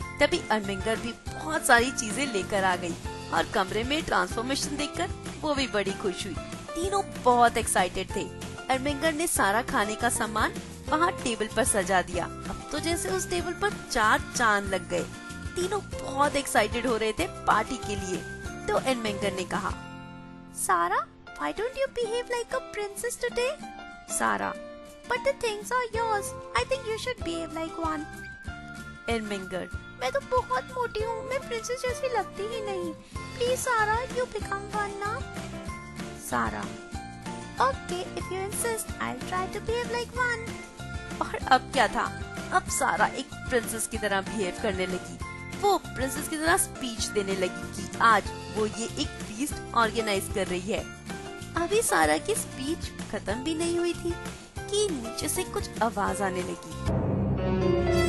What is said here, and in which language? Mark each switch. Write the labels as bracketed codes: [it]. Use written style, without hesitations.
[hi] तभी एडमिंगर भी बहुत सारी चीजें लेकर आ गई और कमरे में ट्रांसफॉर्मेशन देखकर वो भी बड़ी खुश हुई। तीनों बहुत एक्साइटेड थे। एडमिंगर ने सारा खाने का सामान वहाँ टेबल पर सजा दिया। अब तो जैसे उस टेबल पर 4 चांद लग गए। तीनों बहुत एक्साइटेड हो रहे थे पार्टी के लिए। तो एडमिंगर ने कहा, [en] Sarah, why don't you behave like a princess today? [hi] सारा, [en] But the things are yours. I think you should behave like one. [hi] एडमिंगर, मैं तो बहुत मोटी हूँ, मैं प्रिंसेस जैसी लगती ही नहीं. [en] Please Sarah, you become one now. [hi] सारा, [en] Okay, if you insist, I'll try to behave like one. [hi] और अब क्या था? अब सारा एक प्रिंसेस की तरह बिहेव करने लगी। वो प्रिंसेस की तरह स्पीच देने लगी कि आज वो ये एक फीस्ट ऑर्गेनाइज कर रही है। अभी सारा की स्पीच खत्म भी नहीं हुई थी कि नीचे से कुछ आवाज आने लगी।